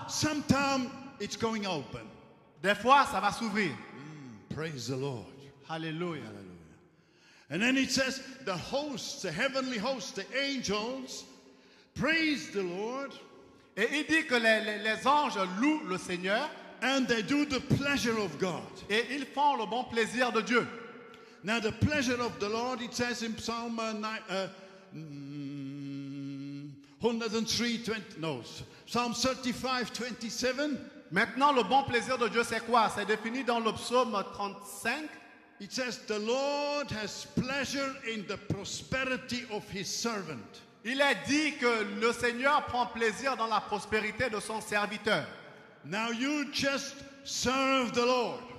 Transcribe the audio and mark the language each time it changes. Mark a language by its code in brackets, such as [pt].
[en] sometime it's going open. [fr] des fois, ça va s'ouvrir. [en] Praise the Lord. [fr] Alléluia. [en] And then it says, the hosts, the heavenly hosts, the angels, praise the Lord, [fr] Et il dit que les anges louent le Seigneur [en] and they do the pleasure of God. [fr] et ils font le bon plaisir de Dieu. [en] Now, the pleasure of the Lord, it says in Psalm 103, Psalm 35, 27. [fr] Maintenant, le bon plaisir de Dieu, c'est quoi? C'est défini dans le psaume 35. [en] It says, the Lord has pleasure in the prosperity of his servant. [fr] Il est dit que le Seigneur prend plaisir dans la prospérité de son serviteur. [en] Now you just serve the Lord.